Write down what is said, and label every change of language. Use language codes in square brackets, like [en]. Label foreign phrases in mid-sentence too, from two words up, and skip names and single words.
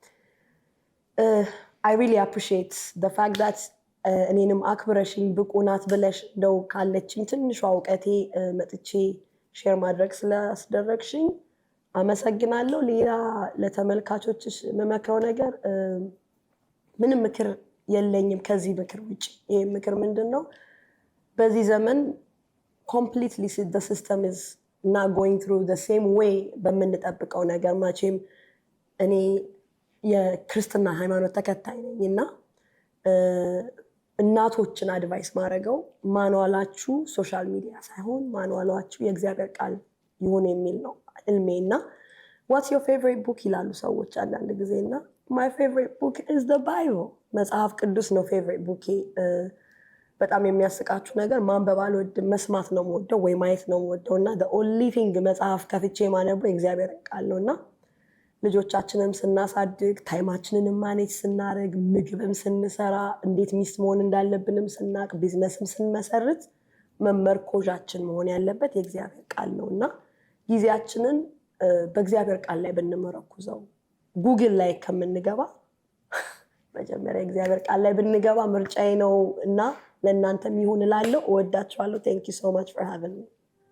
[en] I really appreciate the fact that [am] እኔንም አክብረሽኝ ብቁ ናት ብለሽ እንደው ካለችኝ ትንሿ እውቀቴ መጥቼ ሼር ማድረግ ስላስደረግሽኝ አመሰግናለሁ። ሌላ ለተመልካቾችሽ የምመክረው ነገር ምንም ምክር የለኝም ከዚህ ምክር ውጭ። ይህ ምክር ምንድን ነው? በዚህ ዘመን [en] completely the system is not going through the same way [am] በምንጠብቀው ነገር። መቼም እኔ የክርስትና ሃይማኖት ተከታይ ነኝ እና እናቶችን አድቫይስ ማድረገው ማንዋላችሁ [en] social media [am] ሳይሆን ማንዋላችሁ የእግዚአብሔር ቃል ይሁን የሚል ነው እልሜ እና [en] what's your favorite book [am] ይላሉ ሰዎች አንዳንድ ጊዜ እና [en] my favorite book is the Bible። [am] መጽሐፍ ቅዱስ ነው favorite book። በጣም የሚያስቃችሁ ነገር ማንበብ አልወድም፣ መስማት ነው የምወደው ወይ ማየት ነው የምወደው እና [en] the only thing [am] መጽሐፍ ከፍቼ ማነበው የእግዚአብሔር ቃል ነው እና ልጆቻችንም ስናሳድግ ታይማችንንም ማኔጅ ስናደርግ ምግብም ስንሰራ እንዴት ሚስት መሆን እንዳለብንም ስናቅ ቢዝነስም ስንመሰርት መመርኮዣችን መሆን ያለበት የእግዚአብሔር ቃል ነው እና ጊዜያችንን በእግዚአብሔር ቃል ላይ ብንመረኩዘው ጉግል ላይ ከምንገባ መጀመሪያ እግዚአብሔር ቃል ላይ ብንገባ ምርጫዬ ነው እና ለእናንተም ይሁን እላለሁ። እወዳችኋለሁ። [en] Thank you so much for having me.